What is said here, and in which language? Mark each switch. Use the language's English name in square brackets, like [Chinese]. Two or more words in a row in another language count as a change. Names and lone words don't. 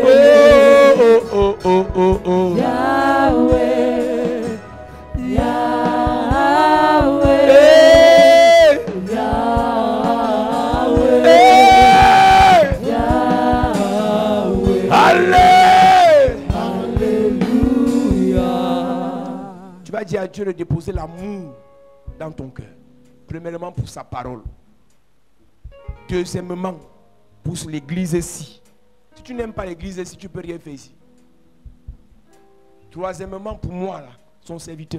[French] oh, oh, oh, oh, oh. Yahweh, Yahweh, Yahweh, Yahweh. Alléluia. Tu vas dire à Dieu de déposer l'amour dans ton cœur. Premièrement pour sa parole. Deuxièmement pour l'église ici. Si tu n'aimes pas l'église ici, tu ne peux rien faire ici. Troisièmement pour moi là, son serviteur.